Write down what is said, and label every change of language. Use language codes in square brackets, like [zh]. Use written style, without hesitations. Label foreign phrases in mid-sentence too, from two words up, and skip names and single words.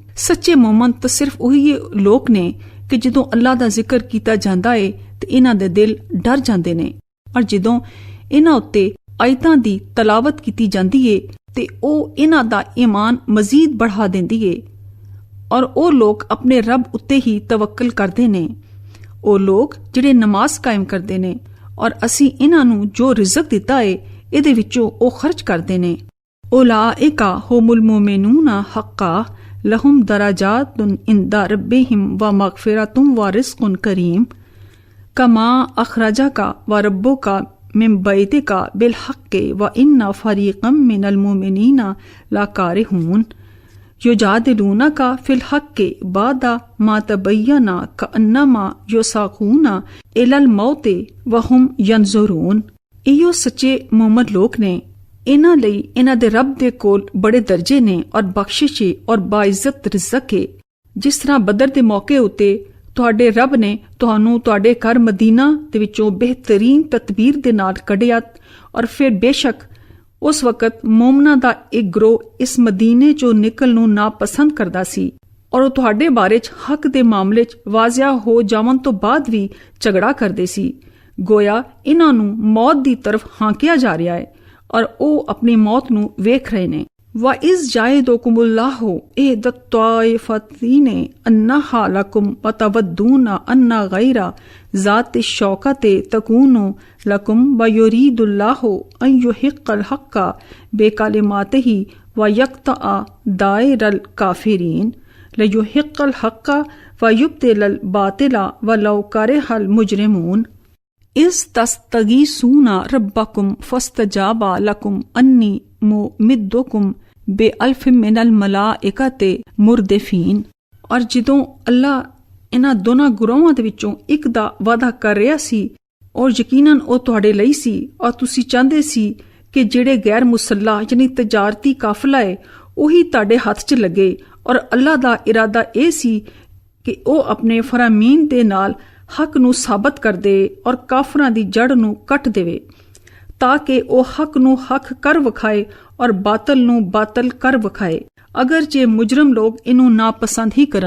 [pa] ਸੱਚੇ ਮੂਮਨ ਤਾਂ ਸਿਰਫ ਉਹੀ ਲੋਕ ਨੇ ਕਿ ਜਦੋਂ ਅੱਲਾਹ ਦਾ ਜ਼ਿਕਰ ਕੀਤਾ ਜਾਂਦਾ ਹੈ ਤੇ ਇਹਨਾਂ ਦੇ ਦਿਲ ਡਰ ਜਾਂਦੇ ਨੇ ਔਰ ਜਦੋਂ ਇਹਨਾਂ ਉੱਤੇ ਆਇਤਾਂ ਦੀ ਤਲਾਵਤ ਕੀਤੀ ਜਾਂਦੀ ਏ ਤੇ ਉਹ ਇਹਨਾਂ ਦਾ ਈਮਾਨ ਮਜ਼ੀਦ बढ़ा ਦਿੰਦੀ ਏ ਔਰ ਉਹ ਲੋਕ ਆਪਣੇ ਰੱਬ ਉੱਤੇ ਹੀ ਤਵੱਕਲ ਕਰਦੇ ਨੇ। ਉਹ ਲੋਕ ਜਿਹੜੇ ਨਮਾਜ਼ ਕਾਇਮ ਕਰਦੇ ਨੇ ਔਰ ਅਸੀਂ ਇਹਨਾਂ ਨੂੰ ਜੋ ਰਿਜ਼ਕ ਦਿੱਤਾ ਏ ਇਹਦੇ ਵਿੱਚੋਂ ਉਹ ਖਰਚ ਕਰਦੇ ਨੇ। [ar] أولئك هم المؤمنون حقا لهم درجات عند ربهم ومغفرة ورزق كريم كما أخرجك ربك من بيتك بالحق وإن فريقا من المؤمنين لكارهون يجادلونك في الحق بعد ما تبين كأنما يساقون إلى الموت وهم ينظرون. [pa] ਇਹੋ ਸੱਚੇ ਮੁਮਨ ਲੋਕ ਨੇ। ਇਹਨਾਂ ਲਈ ਇਹਨਾਂ ਦੇ ਰੱਬ ਦੇ ਕੋਲ ਬੜੇ ਦਰਜੇ ਨੇ ਔਰ ਬਖਸ਼ਿਸ਼ ਔਰ ਬਾਇਜ਼ਤ ਰਿਜ਼ਕ ਹੈ। ਜਿਸ ਤਰ੍ਹਾਂ ਬਦਰ ਦੇ ਮੌਕੇ ਉੱਤੇ ਤੁਹਾਡੇ ਰੱਬ ਨੇ ਤੁਹਾਨੂੰ ਤੁਹਾਡੇ ਘਰ ਮਦੀਨਾ ਦੇ ਵਿੱਚੋਂ ਬਿਹਤਰੀਨ ਤਦਬੀਰ ਦੇ ਨਾਲ ਕੱਢਿਆ, ਔਰ ਫਿਰ ਬੇਸ਼ੱਕ ਉਸ ਵਕਤ ਮੋਮਨਾਂ ਦਾ ਇੱਕ ਗਰੋਹ ਇਸ ਮਦੀਨੇ ਚੋਂ ਨਿਕਲ ਨੂੰ ਨਾਪਸੰਦ ਕਰਦਾ ਸੀ, ਔਰ ਉਹ ਤੁਹਾਡੇ ਬਾਰੇ 'ਚ ਹੱਕ ਦੇ ਮਾਮਲੇ 'ਚ ਵਾਜ਼ਿਆ ਹੋ ਜਾਵਨ ਤੋਂ ਬਾਅਦ ਵੀ ਝਗੜਾ ਕਰਦੇ ਸੀ। ਗੋਇਆ ਇਹਨਾਂ ਨੂੰ ਮੌਤ ਦੀ ਤਰਫ ਹਾਂਕਿਆ ਜਾ ਰਿਹਾ ਹੈ, ਔਰ ਉਹ ਆਪਣੀ ਮੌਤ ਨੂੰ ਵੇਖ ਰਹੇ ਨੇ। [ar] وَإِذْ جَعِدُكُمُ اللَّهُ إِحْدَى الطَّائِفَتَيْنِ أَنَّهَا لَكُمْ وَتَوَدُّونَ أَنَّ غَيْرَ ذَاتِ الشَّوْكَةِ تَكُونُ لَكُمْ وَيُرِيدُ اللَّهُ أَن يُحِقَّ الْحَقَّ بِكَلِمَاتِهِ وَيَقْطَعَ دَابِرَ الْكَافِرِينَ لَيُحِقَّ الْحَقَّ وَيُبْطِلَ الْبَاطِلَ وَلَوْ كَرِهَ الْمُجْرِمُونَ إِذْ تَسْتَغِيثُونَ رَبَّكُمْ فَاسْتَجَابَ لَكُمْ أَنِّي مُمِدُّكُمْ بِأَلْفٍ مِّنَ الْمَلَائِكَةِ مُرْدِفِينَ। [pa] ਔਰ ਜਦੋਂ ਅੱਲਾ ਇਹਨਾਂ ਦੋਨਾਂ ਗੁਰੂਆਂ ਦੇ ਵਿੱਚੋਂ ਇੱਕ ਦਾ ਵਾਅਦਾ ਕਰ ਰਿਹਾ ਸੀ, ਔਰ ਯਕੀਨਨ ਉਹ ਤੁਹਾਡੇ ਲਈ ਸੀ, ਔਰ ਤੁਸੀਂ ਚਾਹੁੰਦੇ ਸੀ ਕਿ ਜਿਹੜੇ ਗੈਰ ਮੁਸੱਲਾ ਯਾਨੀ ਤਜਾਰਤੀ ਕਾਫਲਾ ਹੈ ਉਹੀ ਤੁਹਾਡੇ ਹੱਥ 'ਚ ਲੱਗੇ, ਔਰ ਅੱਲਾ ਦਾ ਇਰਾਦਾ ਇਹ ਸੀ ਕਿ ਉਹ ਆਪਣੇ ਫਰਾਮੀਨ ਦੇ ਨਾਲ ਹੱਕ ਨੂੰ ਸਾਬਤ ਕਰ ਦੇ ਔਰ ਕਾਫਰਾਂ ਦੀ ਜੜ ਨੂੰ ਕੱਟ ਦੇਵੇ, ਤਾਂ ਕਿ ਉਹ ਹੱਕ ਨੂੰ ਹੱਕ ਕਰ ਵਿਖਾਏ ਔਰ ਬਾਤਲ ਨੂੰ ਬਾਤਲ ਕਰ ਵਿਖਾਏ, ਅਗਰ ਜੇ ਮੁਜਰਮ ਲੋਕ ਇਹਨੂੰ ਨਾਪਸੰਦ ਹੀ ਕਰਨ।